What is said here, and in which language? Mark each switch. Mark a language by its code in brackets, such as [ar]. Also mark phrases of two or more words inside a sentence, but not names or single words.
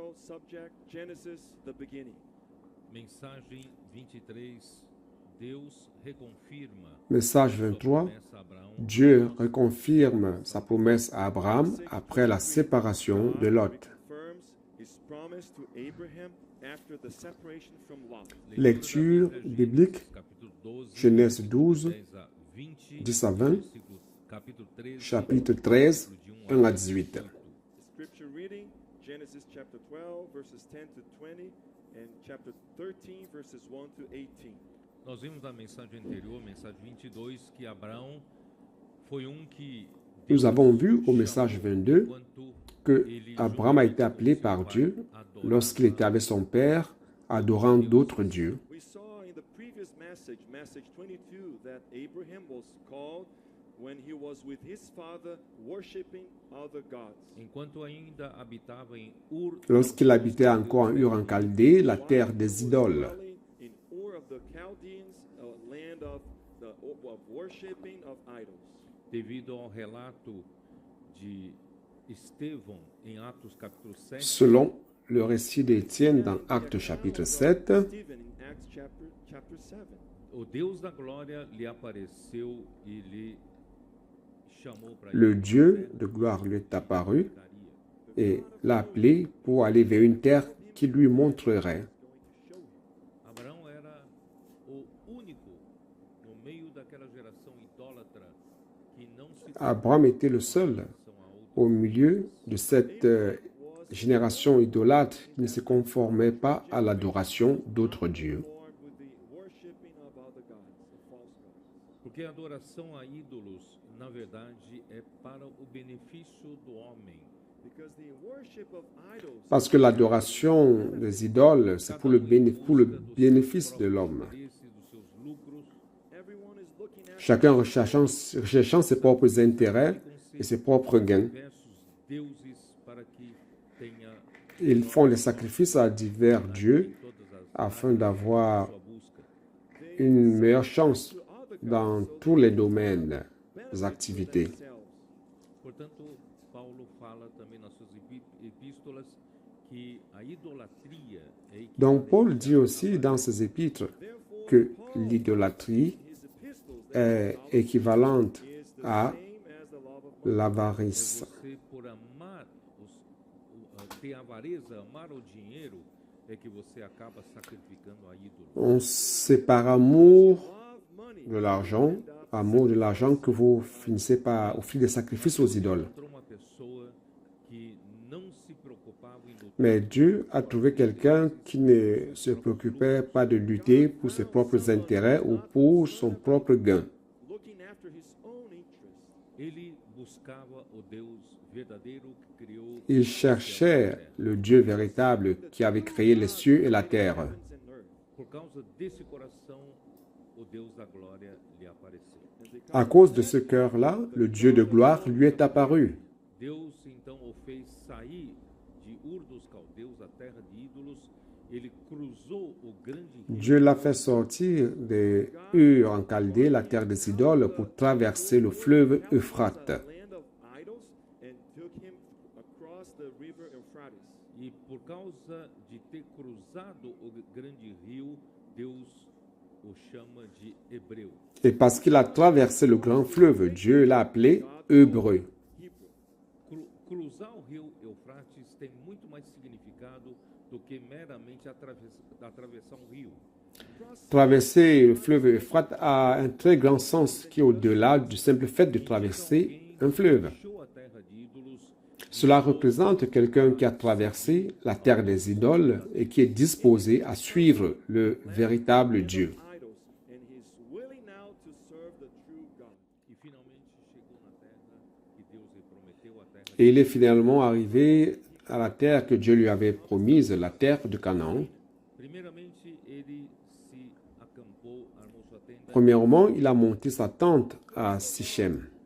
[fr] Message 23, Dieu reconfirme sa promesse à Abraham après la séparation de Lot. Lecture biblique, Genèse 12, 10 à 20, chapitre 13, 1 à 18. [en] Genesis chapter 12, verses 10 to 20, and chapter 13, verses 1 to 18. [pt] Nós vimos na mensagem anterior, mensagem 22, que Abraão foi que [fr] Nous avons vu au message 22 que Abraham a été appelé par Dieu lorsqu'il était avec son père, adorant d'autres dieux. [en] We saw in the previous message, message 22, that Abraham was called when he was with his father worshiping other gods. [pt] enquanto ainda habitava em Ur, [fr] Lorsqu'il habitait encore en Ur en Chaldée, la terre des idoles. [en] In Ur of the Chaldeans, a land of worshiping of idols. [pt] devido ao relato de Estevão em Atos capítulo 7, [fr] Selon le récit d'Étienne dans Actes chapitre 7, [en] Stephen in Acts chapter 7. [pt] o Deus da glória lhe apareceu e lhe chamou para [fr] le Dieu de gloire lui est apparu et l'a appelé pour aller vers une terre qu'il lui montrerait. [pt] Abraão era o único no meio daquela geração idólatra que não se [fr] Abraham était le seul au milieu de cette génération idolâtre qui ne se conformait pas à l'adoration d'autres dieux. [en] Lord with the worshiping of other gods, of false gods. [pt] Porque a adoração a ídolos, na verdade, é para o benefício do homem. [en] Because the worship of idols [fr] Parce que l'adoration des idoles, c'est pour le bénéfice de l'homme. [pt] Esse dos seus lucros, [en] everyone is looking at [fr] Chacun recherchant ses propres intérêts et ses propres gains. [pt] diversos deuses para que tenha [fr] Ils font les sacrifices à divers dieux [pt] todas as [fr] afin d'avoir [pt] sua busca. [fr] une meilleure chance dans tous les domaines des activités. [en] themselves. [pt] Portanto, Paulo fala também nas suas epístolas que a idolatria é [fr] Donc Paul dit aussi dans ses épîtres que l'idolâtrie [en] His epistles [fr] est équivalente [en] is the [fr] à [en] same as the love of [fr] l'avarice. [pt] você por amar ter avareza, amar o dinheiro, é que você acaba sacrificando a ídolo. [fr] C'est par amour [en] love money. [fr] de l'argent que vous finissez par offrir des sacrifices aux idoles. [pt] Encontrou uma pessoa que não se preocupava em lutar [fr] Mais Dieu a trouvé quelqu'un qui ne se préoccupait pas de lutter pour ses propres intérêts ou pour son propre gain. [en] Looking after his own interests. [pt] ele buscava o Deus verdadeiro que criou [fr] Il cherchait le Dieu véritable qui avait créé les cieux et la terre. [en] Heavens and earth. [pt] por causa desse coração o Deus da glória lhe apareceu. [fr] À cause de ce cœur-là, le Dieu de gloire lui est apparu. [pt] Deus então o fez sair de Ur dos Caldeus, a terra de ídolos. Ele cruzou o grande rio [fr] Dieu l'a fait sortir de Ur en Chaldée, la terre des idoles, pour traverser le fleuve Euphrate. [en] land of idols and took him across the river Euphrates. [pt] e por causa de ter cruzado o grande rio, Deus o chama de Hebreu. [fr] Et parce qu'il a traversé le grand fleuve, Dieu l'a appelé Hébreu. [pt] Cruzar o rio Eufrates tem muito mais significado do que meramente atravessar um rio. [fr] Traverser le fleuve Euphrate a un très grand sens qui est au-delà du simple fait de traverser un fleuve. [pt] Deixou a terra de ídolos [fr] Cela représente quelqu'un qui a traversé la terre des idoles et qui est disposé à suivre le véritable Dieu. [en] Idols, and he's willing now to serve the true God. [pt] e finalmente chegou na terra que Deus lhe prometeu, a terra [fr] Et il est finalement arrivé à la terre que Dieu lui avait promise, la terre de Canaan. [pt] Primeiramente, ele se acampou, armou sua tenda [fr] Premièrement, il a monté sa tente à Sichem.